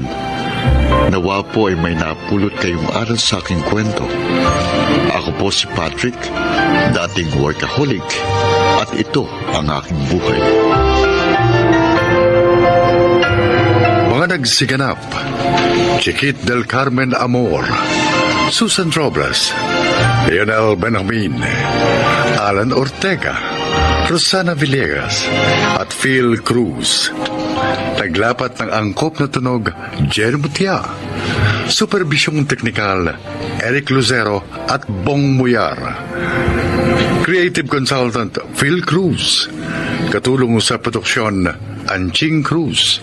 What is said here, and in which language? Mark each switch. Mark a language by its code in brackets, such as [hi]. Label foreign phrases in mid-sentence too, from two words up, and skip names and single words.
[tl] Nawa po ay may napulot kayong aral sa aking kwento. Ako po si Patrick, dating workaholic, at ito ang aking buhay. Mga nagsiganap, Chiquit del Carmen Amor, Susan Robles, Lionel Benjamin, Alan Ortega, Rosana Villegas, at Phil Cruz. Taglapat ng angkop na tunog, Jerry Mutia. Superbisyong teknikal, Eric Lucero at Bong Muyar. [en] Creative Consultant, Phil Cruz. [tl] Katulong sa produksyon, Anching Cruz.